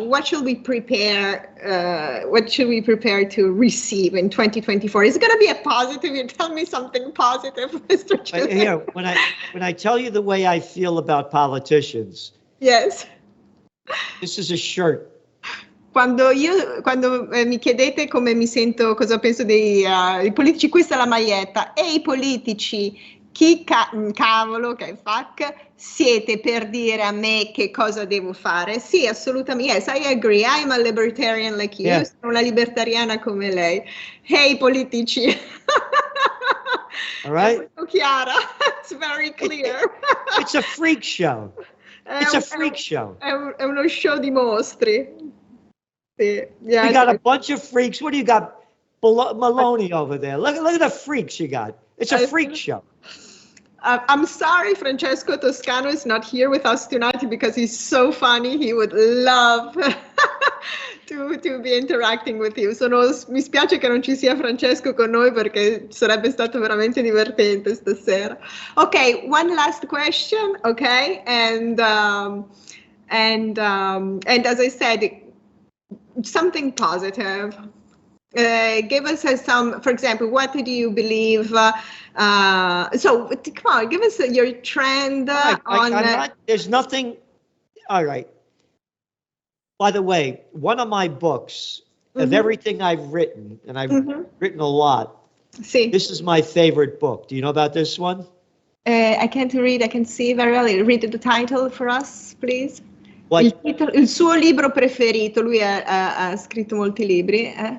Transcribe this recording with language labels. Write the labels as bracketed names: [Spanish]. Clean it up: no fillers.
[English] What should we prepare to receive in 2024? Is it going to be a positive? You tell me something positive, Mr. Celente. Here, when I tell you the way I feel about politicians, yes. This is a shirt. [Italian] Quando mi chiedete come mi sento, cosa penso dei politici, questa è la maglietta. E i politici, cavolo, che fuck, siete per dire a me che cosa devo fare? Sì, assolutamente. [English] Yes, I agree. I'm a libertarian like you. Yeah. [Italian] Sono una libertariana come lei. Hey, politici. [English] All right? [Italian] È molto chiara. [English] It's very clear. It's a freak show. It's a freak show. [Italian] È uno show di mostri. Yeah, [English] we got a bunch of freaks. What do you got? Maloney over there. Look at the freaks you got. It's a freak show. I'm sorry Francesco Toscano is not here with us tonight because he's so funny. He would love to be interacting with you. [Italian] Mi spiace che non ci sia Francesco con noi perché sarebbe stato veramente divertente stasera. [English] Okay, one last question, okay? And as I said, something positive. Give us some, for example, what do you believe? So come on, give us your trend there's nothing. All right. By the way, one of my books of everything I've written, and I've written a lot. Sì. This is my favorite book. Do you know about this one? I can't read. I can see very well. Read the title for us, please. What? [Italian] Il suo libro preferito. Lui ha scritto molti libri.